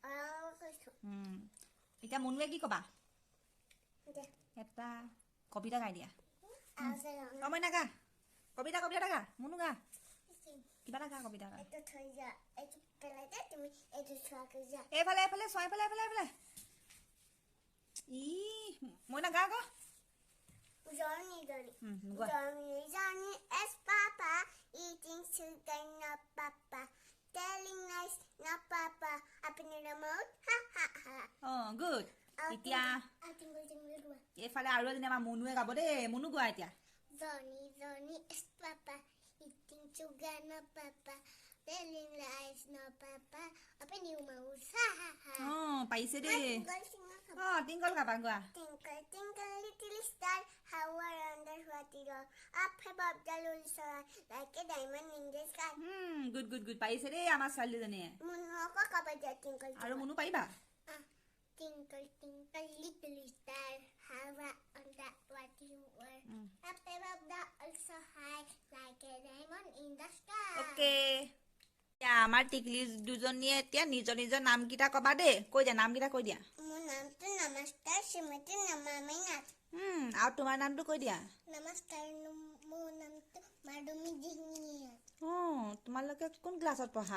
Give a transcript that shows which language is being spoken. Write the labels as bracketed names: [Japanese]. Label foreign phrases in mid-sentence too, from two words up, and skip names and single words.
[Assamese] এতিয়া মুনুৱে কি কবা? এটা কবিতা গাই দিয়া। মই নাগা কবিতা এটা গা। মুনু গা কিবা এটা গা কবিতা গা। এইফালে চোৱা এইফালে ই মই নাগা আকৌ। [English] Johnny as Papa, eating sugar, no Papa, telling lies, no Papa, up in the mouth, ha ha ha. Oh, good. [Assamese] এতিয়া এইফালে আৰু এজনী আমাৰ মুনুৱে গাব দেই। মুনু গোৱা এতিয়া। [English] Johnny as Papa, eating sugar, no Papa, telling lies, no Papa, up in your mouth, ha ha ha. [Assamese] Oh, পাইছে দেই। টিংকল গাবা গোৱা। [English] Twinkle, twinkle, little star, how I wonder what you are. Up above the little star, like a diamond in the sky. Good. [Assamese] পাইছে দেই আমাৰ ছোৱালীজনীয়ে। Munoko kabadya twinkle. আৰু মুনু পাৰিবা? [English] Twinkle, twinkle, little star, how I wonder what you are. Up above the also high, like a diamond in the sky. [Assamese] ওকে। এতিয়া আমাৰ টিকলি দুজনীয়ে এতিয়া নিজৰ নিজৰ নামকেইটা কবা দেই। কৈ দিয়া নামকেইটা কৈ দিয়া। মোৰ নামটো নমস্কাৰ শ্ৰীমতী নমামী নাথ। আৰু তোমাৰ নামটো কৈ দিয়া। নমস্কাৰ, মোৰ নামটো মাধুমী দিহিঙীয়া। তোমালোকে কোন ক্লাছত পঢ়া?